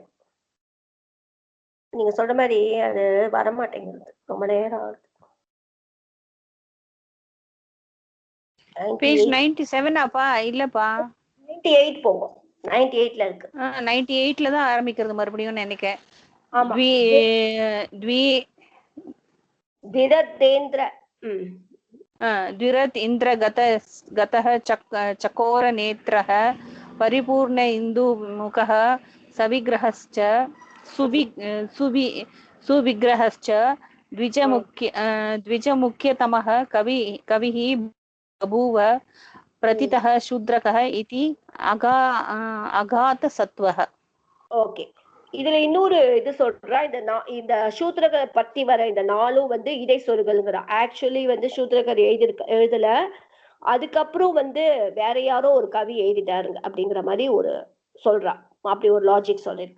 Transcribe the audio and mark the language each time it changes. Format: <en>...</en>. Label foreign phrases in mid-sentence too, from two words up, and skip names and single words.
<ta>நீங்க சொல்ற மாதிரி அது வரமாட்டேங்கிறது, ரொம்ப நேரம் ஆகுது. பேஜ் 97 அப்பா இல்லப்பா 98 போகும். 98ல இருக்கு. 98ல தான் ஆரம்பிக்கிறது மறுபடியும் நினைக்கிறேன். ஆமா.</ta> <sa>द्विरत् इन्द्र गतः चकोर नेत्रः परिपूर्ण इन्दुमुखः सविग्रहश्च सुविग्रहश्च द्विजमुख्यतमः कविः बभूव प्रतितः शूद्रकः इति अगातसत्त्वः.</sa> <ta>ஓகே, இதுல இன்னொரு இது சொல்றா. இந்த சூத்ரகரை பத்தி வர இந்த 4ம் வந்து இடை சொற்கள்ங்கிற. ஆக்சுவலி வந்து சூத்ரகர் எழுதல, அதுக்கப்புறம் வந்து வேற யாரோ ஒரு கவி எழுதிட்டாருங்க அப்படிங்கிற மாதிரி ஒரு சொல்றா. அப்படி ஒரு லாஜிக் சொல்லிருக்கு.</ta>